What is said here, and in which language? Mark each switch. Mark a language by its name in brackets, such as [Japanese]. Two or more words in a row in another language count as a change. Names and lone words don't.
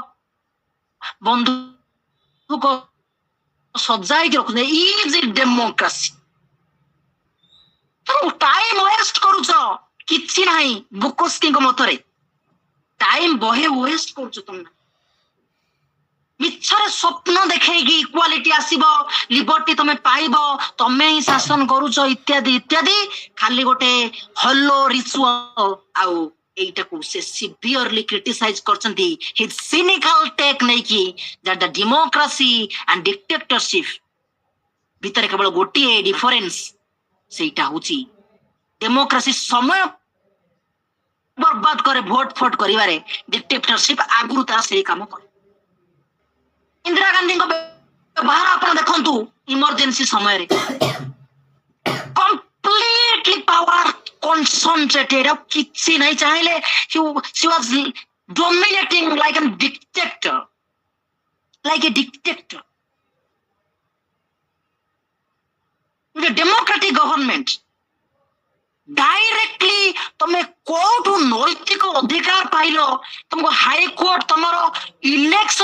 [Odia] ବନ୍ଧୁକ ସଜାଇକି ରଖୁଛନ୍ତି [English] is democracy time waste [Odia] କରୁଛ କିଛି ନାହିଁ ବୁକୋସ୍କିଙ୍କ ମତରେ ଟାଇମ ବହେ ୱେଷ୍ଟ କରୁଛ ତମେ ମିଛରେ ସ୍ୱପ୍ନ ଦେଖେଇକି ଇକ୍ୱାଲିଟି ଆସିବ ଲିବର୍ଟି ତମେ ପାଇବ ତମେ ହିଁ ଶାସନ କରୁଛ ଇତ୍ୟାଦି ଇତ୍ୟାଦି ଖାଲି ଗୋଟେ [English] hollow ritual [Odia] ଆଉ ଏଇଟାକୁ ସେ [English] severely criticize [Odia] କରିଛନ୍ତି [English] his cynical take [Odia] ନେଇକି [English] that the democracy and dictatorship [Odia] ଭିତରେ କେବଳ ଗୋଟିଏ ଡିଫରେନ୍ସ ସେଇଟା ହଉଛି ଡେମୋକ୍ରାସି ସମୟ ବର୍ବାଦ କରେ ଭୋଟ ଫୋଟ କରିବାରେ ଡିକ୍ଟେଟରସିପ ଆଗରୁ ତାର ସେଇ କାମ କରେ ଇନ୍ଦିରା ଗାନ୍ଧୀଙ୍କ ବ୍ୟବହାର ଆପଣ ଦେଖନ୍ତୁ ଇମର୍ଜେନ୍ସି ସମୟରେ [English] completely power concentrated [Odia] ଆଉ କିଛି ନାହିଁ ଚାହିଁଲେ [English] she was dominating like a dictator democratic government directly [Odia] ତମେ କୋଉଠୁ ନୈତିକ ଅଧିକାର ପାଇଲ ତମକୁ ହାଇକୋର୍ଟ ତମର ଇଲେକ୍ସନ